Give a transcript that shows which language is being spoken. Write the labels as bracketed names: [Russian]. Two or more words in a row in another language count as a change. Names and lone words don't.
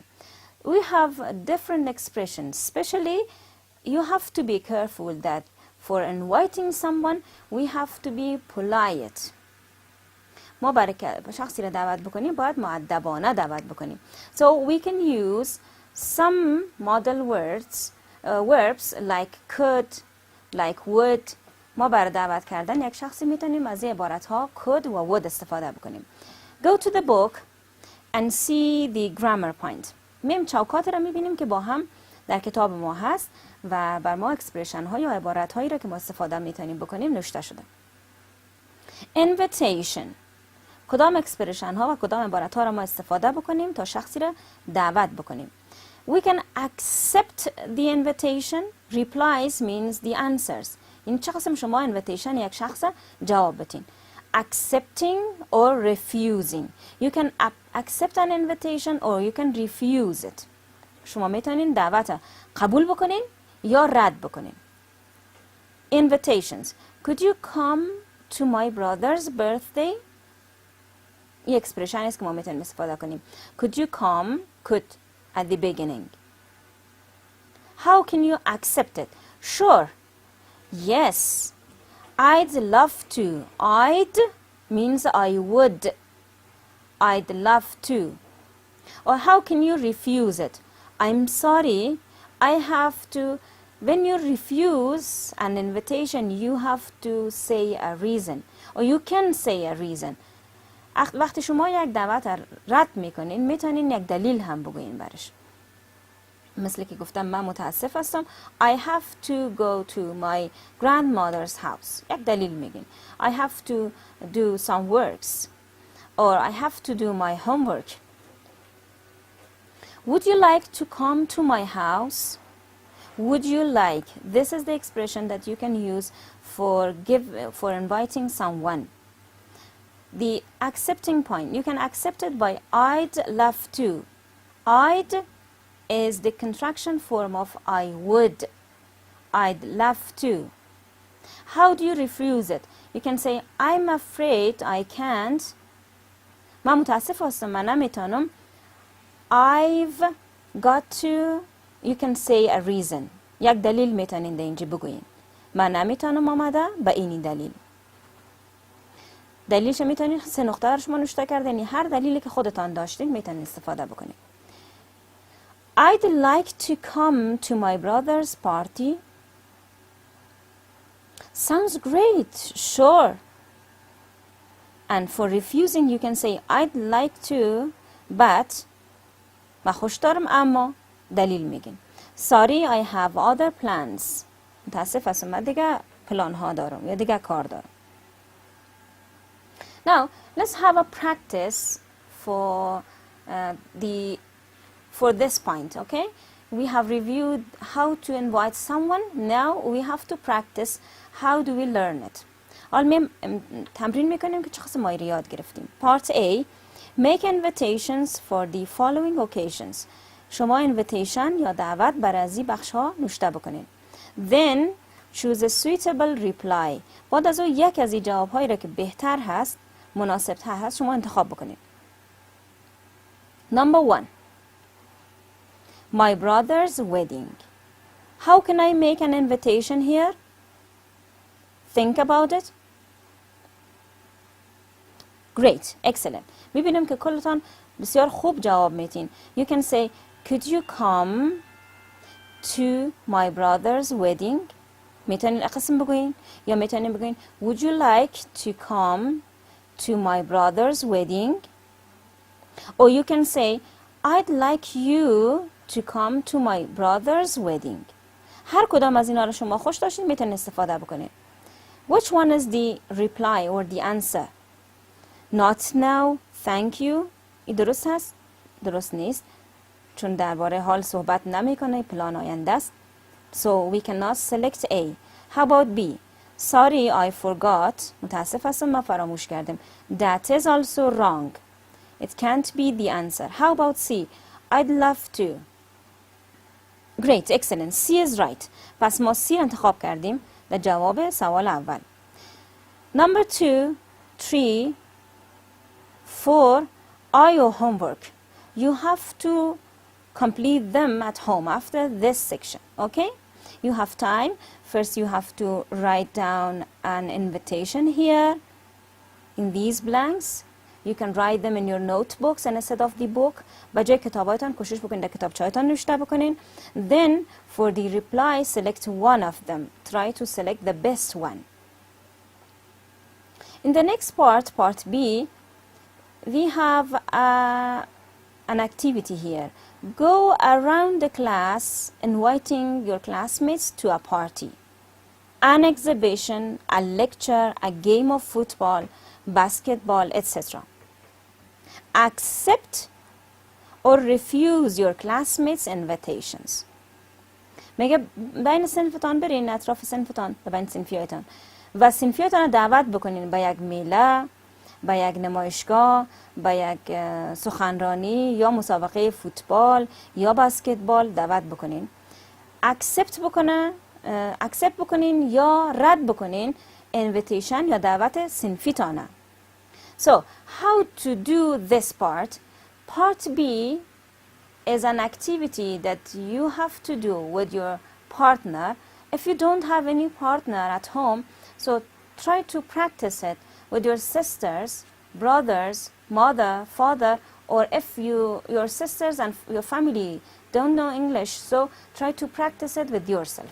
[English] We have different expressions. Especially you have to be careful that for inviting someone we have to be polite. [Persian] ما برای که شخصی را دعوت بکنیم باید مؤدبانه دعوت بکنیم. [English] So we can use some model verbs like could, like would. [Persian] ما برای دعوت کردن یک شخصی میتونیم از این عبارت ها could و would استفاده بکنیم. [English] Go to the book and see the grammar point. [Persian] میم چوکات را میبینیم که با هم در کتاب ما هست و بر ما اکسپرشن ها یا عبارت هایی را که ما استفاده میتونیم بکنیم نوشته شده. [English] Invitation. [Persian] کدام اکسپرشن ها و کدام عبارت ها را ما استفاده بکنیم تا شخصی را دعوت بکنیم. [English] We can accept the invitation. Replies means the answers. [Persian] این چه قسم شما invitation یک شخص جواب بتین. [English] Accepting or refusing. You can accept an invitation or you can refuse it. [Persian] شما میتونین دعوت قبول بکنین یا رد بکنین. [English] Invitations. Could you come to my brother's birthday? [Persian] این اکسپرشن است که ما میتونیم استفاده کنیم. [English] Could you come? Could at the beginning. How can you accept it? Sure. Yes. I'd love to. I'd means I would. I'd love to. Or how can you refuse it? I'm sorry. I have to. When you refuse an invitation, you have to say a reason. Or you can say a reason. [Persian] وقتی شما یک دعوت رد میکنین میتونین یک دلیل هم بگوین برش. مثل که گفتم من متاسف هستم. [English] I have to go to my grandmother's house. [Persian] یک دلیل میگین. [English] I have to do some works. Or I have to do my homework. Would you like to come to my house? would you like. This is the expression that you can use for inviting someone. The accepting point, you can accept it by I'd love to. I'd is the contraction form of I would. I'd love to. How do you refuse it? You can say I'm afraid I can't. [Persian] من متاسف هستم، من نمیتونم. [English] I've got to. You can say a reason. [Persian] یک دلیل میتونین در اینجا بگوین. من نمیتونم آمده به این دلیل. دلیلش میتونین 3 نقطه رو شما نوشته کردین، یعنی هر دلیلی که خودتان داشتین میتونین استفاده بکنین. [English] I'd like to come to my brother's party. Sounds great, sure. And for refusing you can say I'd like to but [Persian] من خوش دارم اما دلیل میگین. [English] Sorry I have other plans. [Persian] متاسف هستم من دیگه پلان ها دارم یا دیگه کار دارم. [English] Now let's have a practice for for this point, okay? We have reviewed how to invite someone. Now we have to practice how do we learn it. [Persian] حالا تمرین میکنیم که چه قسم ما یاد گرفتیم. [English] Part A, make invitations for the following occasions. [Persian] شما invitation یا دعوت برای از این بخش ها نوشته بکنید. [English] Then choose a suitable reply. [Persian] بعد از اون یک از این جواب هایی را که بهتر هست، مناسب تر هست شما انتخاب بکنید. [English] Number 1. My brother's wedding. How can I make an invitation here? Think about it. Great, excellent. [Persian] میبینیم که کلتان بسیار خوب جواب میتین. [English] You can say, could you come to my brother's wedding? [Persian] میتونین اقسم بگوین یا میتونین بگوین [English] would you like to come to my brother's wedding? Or you can say I'd like you to come to my brother's wedding. [Persian] هر کدام از اینا رو شما خوش داشتین میتونین استفاده بکنین. [English] Which one is the reply or the answer? Not now, thank you. [Persian] این درست هست؟ درست نیست. چون درباره حال صحبت نمیکنه، پلان آینده است. [English] So we cannot select A. How about B? Sorry, I forgot. [Persian] متاسف هستم من فراموش کردم. [English] That is also wrong. It can't be the answer. How about C? I'd love to. Great, excellent. C is right. [Persian] پس ما C انتخاب کردیم در جواب سوال اول. [English] Number 2, 3, 4 are your homework. You have to complete them at home after this section, okay? You have time. First you have to write down an invitation here in these blanks. You can write them in your notebooks instead of the book. [Persian] بجای کتابایتان کوشش بکنید در کتابچه‌هایتان نوشته بکنین. [English] Then for the reply select one of them. Try to select the best one. In the next part, part B, we have an activity here. Go around the class inviting your classmates to a party, an exhibition, a lecture, a game of football, basketball, etc. Accept or refuse your classmates' invitations. [Persian] میگه بین صنفتان برین، اطراف صنفتان و بین صنفیایتان و صنفیایتان دعوت بکنین به یک میله، به یک نمایشگاه، به یک سخنرانی یا مسابقه فوتبال یا بسکتبال دعوت بکنین. اکسپت بکنین یا رد بکنین invitation یا دعوت صنفیتانه. [English] So, how to do this part? Part B is an activity that you have to do with your partner. If you don't have any partner at home, so try to practice it with your sisters, brothers, mother, father, or if your sisters and your family don't know English, so try to practice it with yourself.